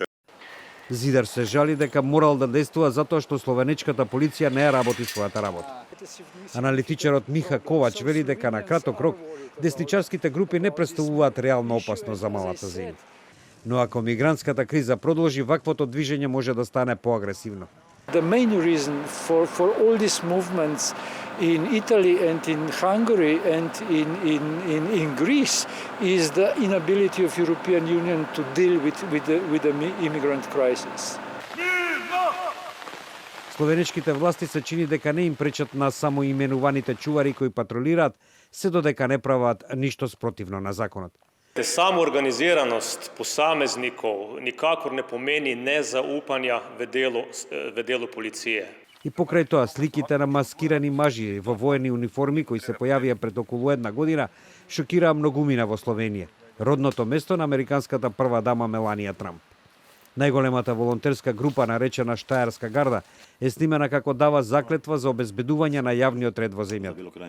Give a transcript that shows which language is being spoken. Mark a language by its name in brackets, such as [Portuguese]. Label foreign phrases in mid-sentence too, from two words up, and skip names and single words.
[Macedonian] Зидар се жали дека морал да действува затоа што словенечката полиција не ја работи својата работа. Аналитичарот Миха Ковач вели дека на краток рок десничарските групи не представуваат реална опасност за малата земја. Но ако мигрантската криза продолжи, ваквото движење може да стане поагресивно. [English] The main reason for all these movements in Italy and in Hungary and in Greece is the inability of European Union to deal with the immigrant crisis. [Macedonian] Словенечките власти се чини дека не им пречат на самоименуваните чувари кои патролираат, се додека не прават ништо спротивно на законот. [Slovenian] Samoorganiziranost posameznikov nikakor ne pomeni nezaupanja v delu policije. [Macedonian] И покрај тоа, сликите на маскирани мажи во воени униформи кои се појавија пред околу една година шокираа многумина во Словенија, родното место на американската прва дама Меланија Трамп. Најголемата волонтерска група, наречена Штајарска гарда, е снимена како дава заклетва за обезбедување на јавниот ред во земјата.